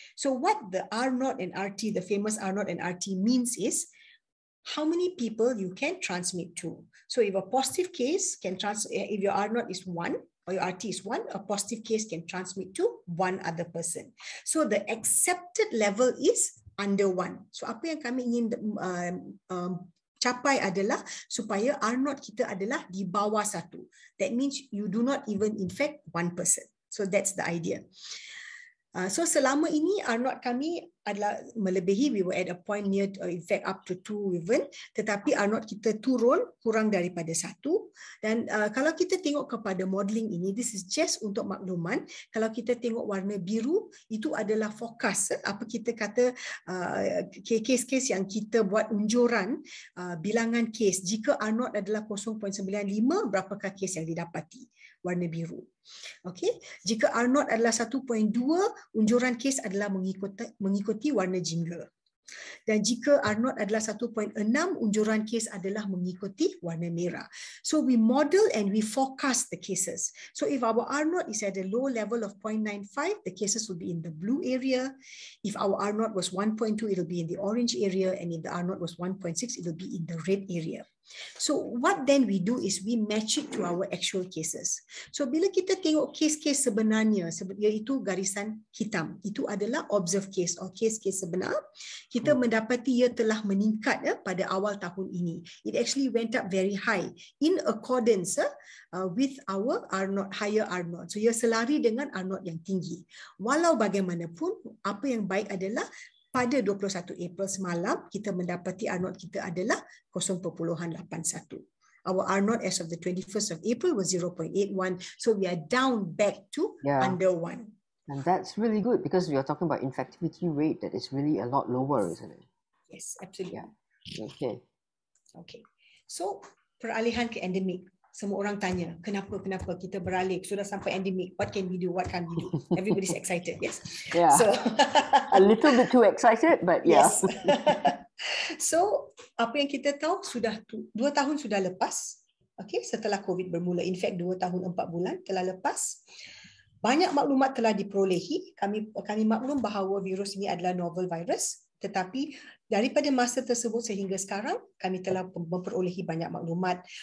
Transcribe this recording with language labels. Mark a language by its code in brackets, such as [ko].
[en] So what the R0 and RT, the famous R0 and RT means is how many people you can transmit to. So if a positive case if your R0 is 1 or your RT is 1, a positive case can transmit to one other person. So the accepted level is under 1. [ms] So apa yang kami ingin capai adalah supaya R0 kita adalah di bawah 1. [en] That means you do not even infect one person. So that's the idea. So [ms] selama ini R0 kami adalah melebihi, [en] we were at a point near, in fact up to 2 even, [ms] tetapi R0 kita turun kurang daripada 1. Dan kalau kita tengok kepada modeling ini, [en] this is just [ms] untuk makluman, kalau kita tengok warna biru, itu adalah forecast, apa kita kata kes-kes yang kita buat unjuran bilangan kes, jika R0 adalah 0.95, berapakah kes yang didapati, warna biru. Okay, jika R0 adalah 1.2, unjuran kes adalah mengikuti warna jingga. Dan jika R0 adalah 1.6, unjuran kes adalah mengikuti warna merah. [en] So we model and we forecast the cases. So if our R0 is at a low level of 0.95, the cases will be in the blue area. If our R0 was 1.2, it will be in the orange area. And if the R0 was 1.6, it will be in the red area. So what then we do is we match it to our actual cases. [ms] So bila kita tengok kes-kes sebenarnya, iaitu garisan hitam, itu adalah [en] observed case [ms] or kes-kes sebenar, kita mendapati ia telah meningkat pada awal tahun ini. [en] It actually went up very high in accordance with our R0, higher R0. So [ms] ia selari dengan R0 yang tinggi. Walau bagaimanapun, apa yang baik adalah pada 21 April semalam, kita mendapati R0 kita adalah 0.81. [en] Our R0 as of the 21st of April was 0.81. So we are down back to under 1. And that's really good because we are talking about infectivity rate that is really a lot lower, isn't it? Yes, absolutely. Yeah. [ms] Okay. So peralihan ke endemic. Semua orang tanya, kenapa kita beralih? Sudah sampai endemic, [en] what can we do? What can we do? Everybody's excited, yes? Yeah. So a little bit too excited, but yeah. Yes. [ms] So, apa yang kita tahu, sudah 2 tahun sudah lepas, okay, setelah COVID bermula. In fact, 2 tahun 4 bulan telah lepas. Banyak maklumat telah diperolehi. Kami maklum bahawa virus ini adalah novel virus. Tetapi daripada masa tersebut sehingga sekarang, kami telah memperolehi banyak maklumat.